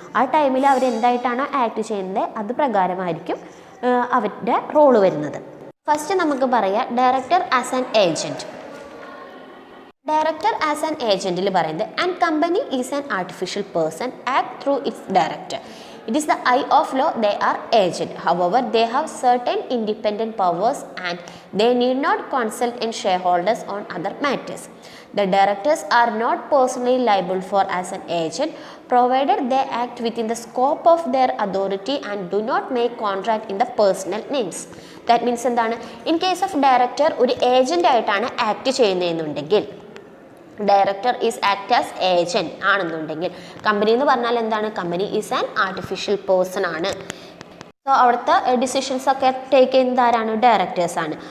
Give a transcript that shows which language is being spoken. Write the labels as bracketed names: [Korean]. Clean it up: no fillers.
[Malayalam] ആ ടൈമിൽ അവരെന്തായിട്ടാണോ ആക്ട് ചെയ്യുന്നത് അത് പ്രകാരമായിരിക്കും അവരുടെ റോള് വരുന്നത്. [English] first [Malayalam] നമുക്ക് പറയാം [English] Director as an agent. Director as an ഏജൻറ്റിൽ പറയുന്നത് and company is an artificial person act through its director. It is the eye of law they are agent. However, they have certain independent powers and they need not consult in shareholders on other matters. The directors are not personally liable for as an agent provided they act within the scope of their authority and do not make contract in the personal names. [Malayalam] That means എന്താണ്, [English] in case of director [Malayalam] ഒരു agent ആയിട്ടാണ് act ചെയ്യുന്നതെന്നുണ്ടെങ്കിൽ [English] director is act as agent [Malayalam] ആണെന്നുണ്ടെങ്കിൽ, company എന്ന് പറഞ്ഞാൽ എന്താണ്, [English] company is an artificial person [Malayalam] ആണ്. So അവിടുത്തെ decisions ഒക്കെ ടേക്ക് ചെയ്യുന്നത് ആരാണ്, ഡയറക്ടേഴ്സാണ്.